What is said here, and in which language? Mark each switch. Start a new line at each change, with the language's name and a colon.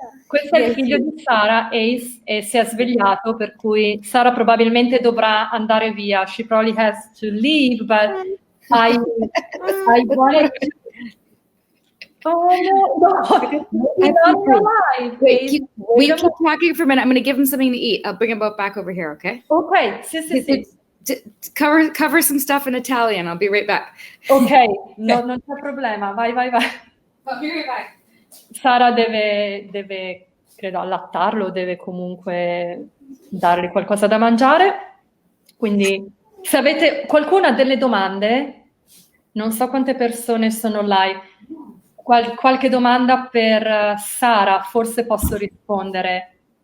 Italian: Questo è il figlio di Sara, Ace, e si è svegliato, per cui Sara probabilmente dovrà andare via.
English: She probably has to leave, but I wanted to... Oh, no. He's not alive. Wait, we keep talking for a minute. I'm going to give him something to eat. I'll bring him back over here, okay?
Italian: Ok, sì.
English: Cover some stuff in Italian. I'll be right back.
Italian: Ok, no, non c'è problema. Vai.
English: I'll be right back.
Italian: Sara deve, credo, allattarlo, deve comunque dargli qualcosa da mangiare. Quindi, se avete qualcuna delle domande, non so quante persone sono live, qualche domanda per Sara, forse posso rispondere.